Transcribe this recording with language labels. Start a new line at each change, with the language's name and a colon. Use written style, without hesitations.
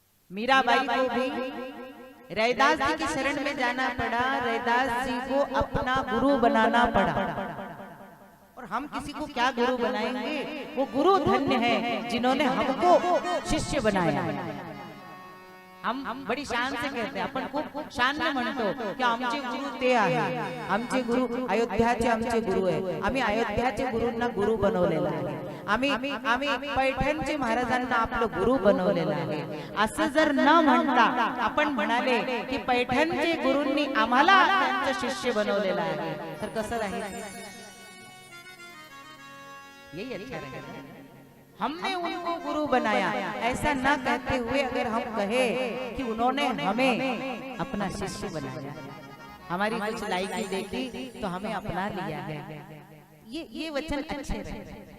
Hindi: मीराबाई को भी रैदास जी की शरण में जाना पड़ा, रैदास जी को अपना गुरु बनाना पड़ा। और हम किसी को क्या गुरु बनाएंगे? वो गुरु धन्य है जिन्होंने हमको शिष्य बनाया। हम बड़ी शान से कहते हैं,
Marathi: आपण खूप शान ने म्हणतो की आमचे गुरु ते आहे, आमचे गुरु अयोध्याचे आमचे गुरु आहे, आम्ही अयोध्याचे गुरूंना गुरु बनवलेला आहे, आम्ही पैठणचे महाराजांना आपलं गुरु बनवलेलं आहे। असं जर न म्हणता आपण म्हणाले की पैठणचे गुरूंनी आम्हाला त्यांचं शिष्य बनवलेलं आहे, तर कसं राहील?
Hindi: यही अच्छा रहेगा। हमने उनको गुरु बनाया, ऐसा ना कहते हुए अगर हम कहे कि उन्होंने हमें अपना शिष्य बनाया, हमारी कुछ लायकी देखी तो हमें अपना लिया है, ये वचन अच्छे रहे।